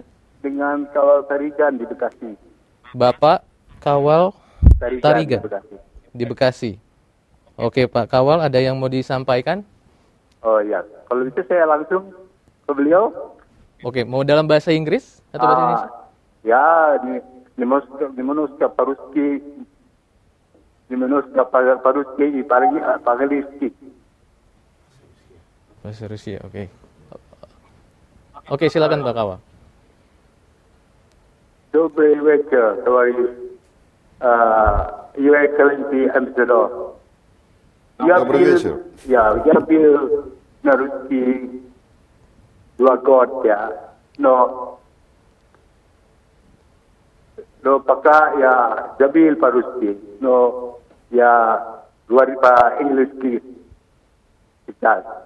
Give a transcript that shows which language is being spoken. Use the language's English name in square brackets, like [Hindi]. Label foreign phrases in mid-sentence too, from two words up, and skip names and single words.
[Indonesian] Dengan Kawal Tarigan di Bekasi. Bapak Kawal Tarigan di Bekasi. Oke, Pak Kawal, ada yang mau disampaikan? Oh ya, kalau bisa saya langsung ke beliau. Oke, mau dalam bahasa Inggris atau bahasa Indonesia? Ya, [Russian] немножко по-русски и по-английски. [Indonesian] Bahasa Rusia, oke. Oke, silakan Pak Kawal. [Russian] Добрый вечер, товарищ [English] Your Excellency Amassador. [Russian] Добрый вечер. Я бил на русский 2 года, но пока я забил по-русски, но я говорю по-английски сейчас.